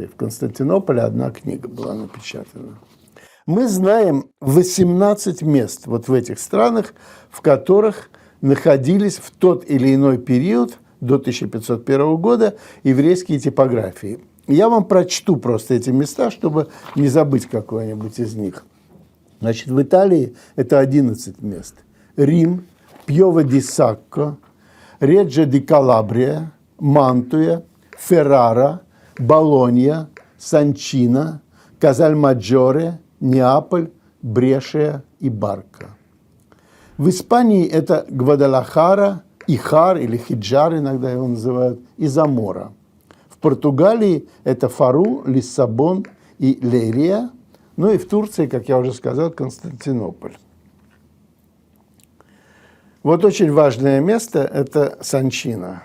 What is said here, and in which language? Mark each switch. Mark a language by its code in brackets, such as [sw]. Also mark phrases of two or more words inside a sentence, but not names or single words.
[ru] В Константинополе одна книга была напечатана. Мы знаем 18 мест вот в этих странах, в которых находились в тот или иной период, до 1501 года, еврейские типографии. Я вам прочту просто эти места, чтобы не забыть какое-нибудь из них. Значит, в Италии это 11 мест. Рим, Пьово ди Сакко, Реджо ди Калабрия, Мантуя, Феррара, Болонья, Санчина, Казальмаджоре, Неаполь, Брешия и Барка. В Испании это Гвадалахара, Ихар или Хиджар, иногда его называют, и Замора. В Португалии это Фару, Лиссабон и Лейрия. Ну и в Турции, как я уже сказал, Константинополь. Вот очень важное место – это Санчина.